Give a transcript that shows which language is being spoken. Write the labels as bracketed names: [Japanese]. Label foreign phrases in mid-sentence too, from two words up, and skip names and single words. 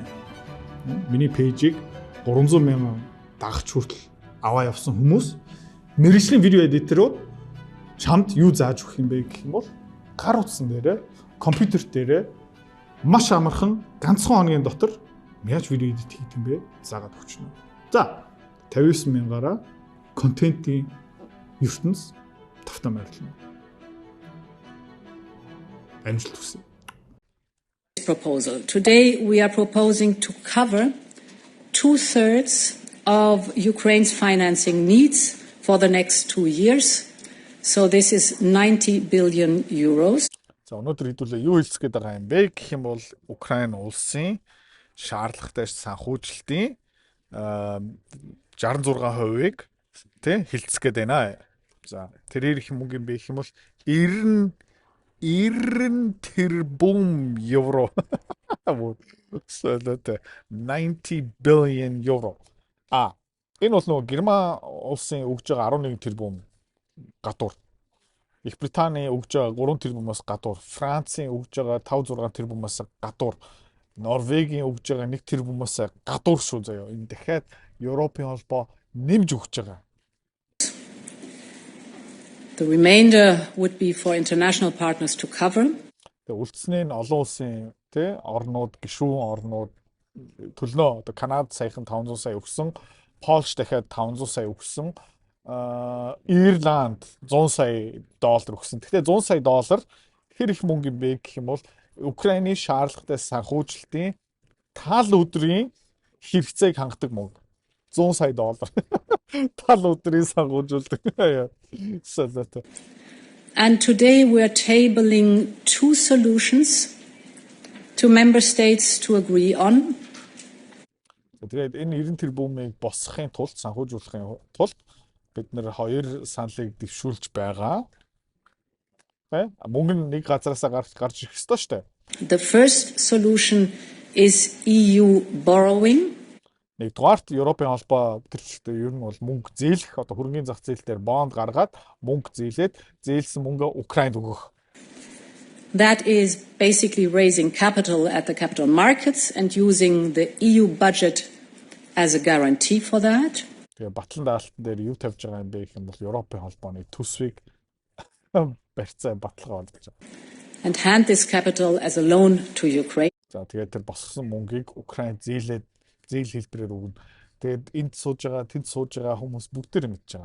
[Mongolian] Миний пэйжийг 300 мянган дагагч хүртэл аваа явсан хүмүүс мэргэжлийн видео эдиторууд чамд юу зааж өгөх юм бэ гэх юм бол гар утсан дээр компьютер дээр маш амархан ганцхан хоногийн дотор яаж видео эдит хийх юм бэ заагаад өгчнө. За 59 мянгаараа контентын ертөнц тавтан байрлана. Амжилт хүсье. [English] Proposal. Today we are proposing to cover 2/3 of Ukraine's financing needs for the next 2 years. So this is 90 billion euros. [Mongolian] За өнөөдөр хэдүүлээ юу хэлцэх гээд байгаа юм бэ гэх юм бол Украин улсын шаардлагатай санхүүжилтийн 66%-ыг тий хэлцэх гээд байна. За тэрээр их мөнгө юм бэ гэх юм бол 90 тэрбум евро. [English] Солиотой 90 billion euro. [Mongolian] Энэ бол нөгөө Герман улсын өгж байгаа 11 тэрбум гадуур. Их Британий өгж байгаа 3 тэрбумаас гадуур, Францын өгж байгаа 5-6 тэрбумаас гадуур, Норвегийн өгж байгаа 1 тэрбумаас гадуур шүү заяа. Энэ дахиад Европын холбоо нэмж өгч байгаа. [English] The remainder would be for international partners to cover. [Mongolian] Тэгээ үлдснээ нь олон улсын тий орнууд, гишүүн орнууд төлнөө. Одоо Канада саяхан 500 сая өгсөн, Польш дахиад 500 сая өгсөн, Ирланд 100 сая доллар өгсөн. Гэхдээ 100 сая доллар хэр их мөнгө юм бэ гэх юм бол Украины шаардлагатай санхүүжилтийн тал өдрийн хэрэгцээг хангадаг мөнгө. 100 сая доллар. Тал өдрийн санхүүжүүлдэг. [English] And today we are tabling 2 solutions to member states to agree on. [Mongolian] Тэгээд энэ 90 тэрбумыг босгохын тулд, санхүүжүүлэхин тулд бид нэр 2 саналыг дэвшүүлж байгаа. Мөнгө нь нэг газараас гарч ирэх ёстой шүү дээ. [English] The first solution is EU borrowing. [Mongolian] Нэгдүгээрт Европын холбоо төрөлхтөө ер нь бол мөнгө зээлэх, одоо хөрөнгөний зах зээл дээр бонд гаргаад мөнгө зээлээд зээлсэн мөнгөө Украинд өгөх. [English] That is basically raising capital at the capital markets and using the EU budget as a guarantee for that. [Mongolian] Тэгээ батлан даалтан дээр юу тавьж байгаа юм бэ гэх юм бол Европын холбооны төсвийг барьцаа баталгаа олгож байгаа. [English] And hand this capital as a loan to Ukraine. [Mongolian] За тэгээд тэр босгосон мөнгийг Украинд зээл хэлбэрээр өгнө. Тэгээд энд сууж байгаа, тэнд сууж байгаа хүмүүс бүгдээр мэдж байгаа.